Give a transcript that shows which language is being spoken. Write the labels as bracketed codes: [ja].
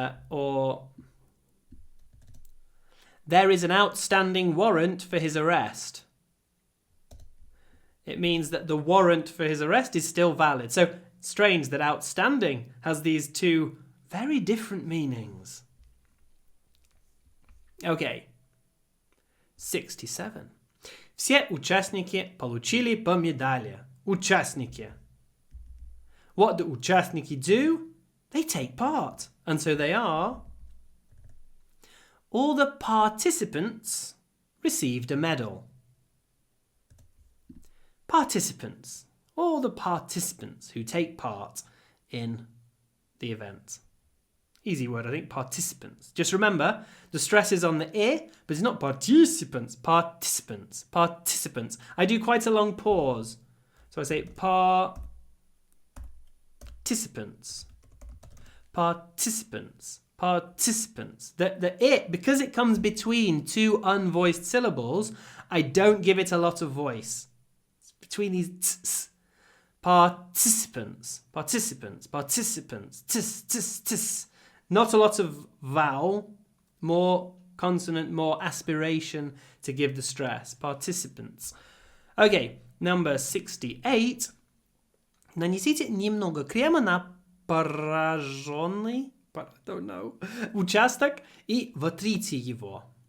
[en] Or there is an outstanding warrant for his arrest. It means that the warrant for his arrest is still valid. So strange that outstanding has these two very different meanings. Okay. 67. [ru] Все участники получили по медали. Участники. [en] What do участники do? They take part. And so they are. All the participants received a medal. Participants. All the participants who take part in the event. Easy word, I think, participants. Just remember, the stress is on the I, but it's not participants, participants, participants. I do quite a long pause. So I say participants, participants, participants. The it, because it comes between two unvoiced syllables, I don't give it a lot of voice. It's between these t's. Participants, participants, participants, tis, tis, tis. Not a lot of vowel, more consonant, more aspiration to give the stress. Participants. Okay, number 68. [ru] Нанесите немного крема на пораженный, [en] I don't know, [ru] участок и вотрите его.